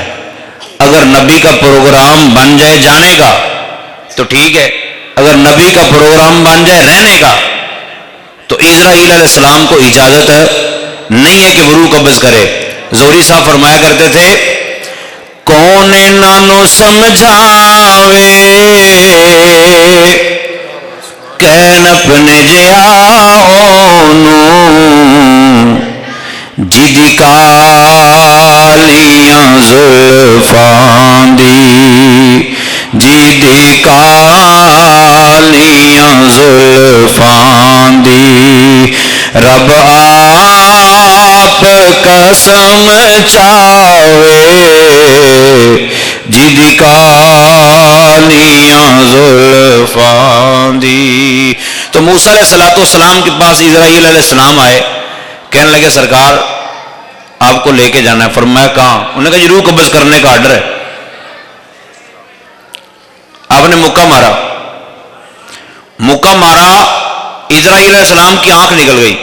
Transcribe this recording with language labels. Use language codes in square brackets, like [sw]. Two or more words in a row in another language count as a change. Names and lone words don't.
[ur] اگر نبی کا پروگرام بن جائے جانے کا تو ٹھیک ہے, اگر نبی کا پروگرام بن جائے رہنے کا تو اسرائیل [ar] علیہ السلام [ur] کو اجازت نہیں ہے کہ وہ روح قبض کرے. زہری صاحب فرمایا کرتے تھے, [pa] کون نانو سمجھاوے کہن اپنے جیا جدی کالیاں زلفاں دی, جدی کالیاں زلفاں دی, رب آپ قسم چاوے جدی کالیاں زلفاں دی. [ur] تو موسیٰ [ar] علیہ السلام [ur] کے پاس اسرائیل [ar] علیہ السلام [ur] آئے, کہنے لگے سرکار آپ کو لے کے جانا ہے. فرمایا کہاں؟ انہوں نے کہا جی روح قبض کرنے کا آرڈر ہے. آپ نے مکہ مارا, اسرائیل [ar] علیہ السلام [ur] کی آنکھ نکل گئی.